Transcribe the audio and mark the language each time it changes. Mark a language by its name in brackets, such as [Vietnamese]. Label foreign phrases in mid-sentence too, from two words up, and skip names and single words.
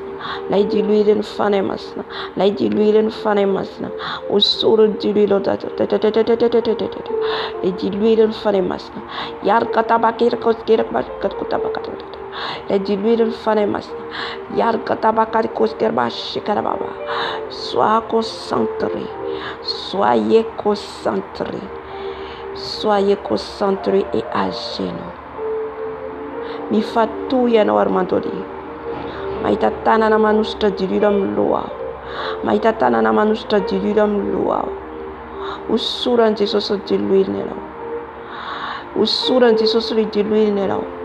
[Malagasy] Ilay diloilin'ny fanahy masina. Ilay diloilin'ny fanahy masina. Hosoro ny diloilinao. Ilay diloilin'ny fanahy masina. Yarka tabakiraka tabaka. Ilay diloilin'ny fanahy masina. Yarka tabakarikarabashkarababa. [French] Sois concentré. Soyez concentré. Soyez concentré et à genoux. [Malagasy] Mifatohy ianao ary mandolia. Mahita tanana manositra diloilo amin'ny loha aho. Mahita tanana manositra diloilo amin'ny loha aho. Hosoran'i Jesosy ny diloiliny ianao. Hosoran'i Jesosy ny diloiliny ianao.